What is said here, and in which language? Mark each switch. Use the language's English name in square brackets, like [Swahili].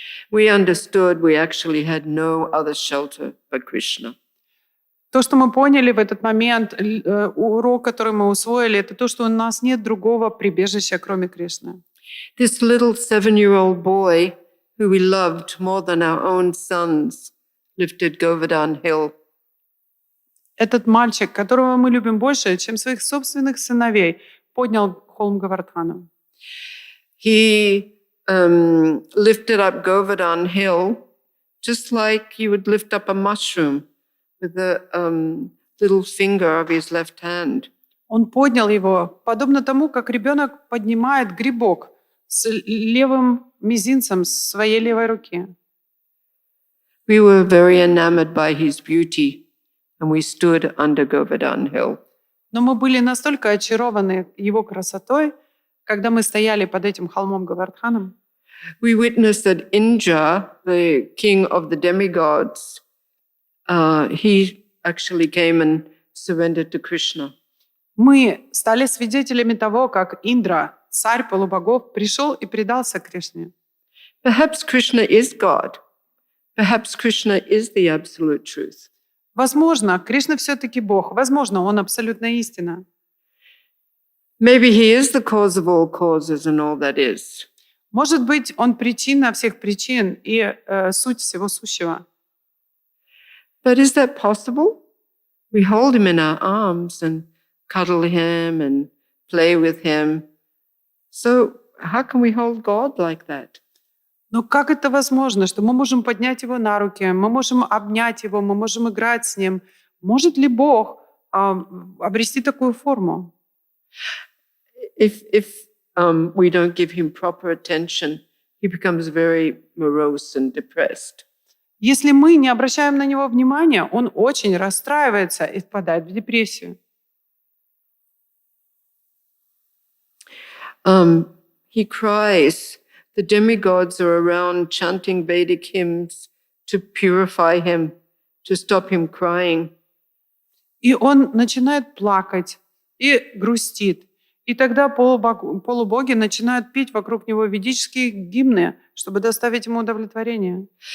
[English] We understood we actually had no other shelter but Krishna. [Russian] То, что мы поняли в этот момент, урок, который мы усвоили, это то, что у нас нет другого прибежища, кроме Кришны. [English] This little 7-year-old boy who we loved more than our own sons lifted Govardhan Hill. [Russian] Этот мальчик, которого мы любим больше, чем своих собственных сыновей, поднял холм Говардхана. [English] He lifted up Govardhan Hill just like you would lift up a mushroom with the little finger of his left hand. [Russian] Он поднял его, подобно тому, как ребенок поднимает грибок с левым мизинцем своей левой руки. [English] We were very enamored by his beauty, and we stood under Govardhan Hill. [Russian] Но мы были настолько очарованы его красотой, когда мы стояли под этим холмом Говардханом. [English] We witnessed that Indra, the king of the demigods, he actually came and surrendered to Krishna. [Russian] Мы стали свидетелями того, как Индра, царь полубогов, пришел и предался Кришне. [English] Perhaps Krishna is God. Perhaps Krishna is the absolute truth. [Russian] Возможно, Кришна все-таки Бог. Возможно, Он абсолютная истина. [English] Maybe he is the cause of all causes and all that is. [Russian] Может быть, Он причина всех причин и суть всего сущего. [English] But is that possible? We hold him in our arms and cuddle him and play with him. So how can we hold God like that? [Russian] Но как это возможно, что мы можем поднять Его на руки, мы можем обнять Его, мы можем играть с Ним? Может ли Бог обрести такую форму? [English] If we don't give him proper attention, he becomes very morose and depressed. [Russian] Если мы не обращаем на Него внимания, Он очень расстраивается и впадает в депрессию. [English] He cries. The demigods are around chanting Vedic hymns to purify him, to stop him crying. [Russian] И он начинает плакать и грустит. И тогда полубоги начинают петь вокруг него ведические гимны, чтобы доставить ему удовлетворение.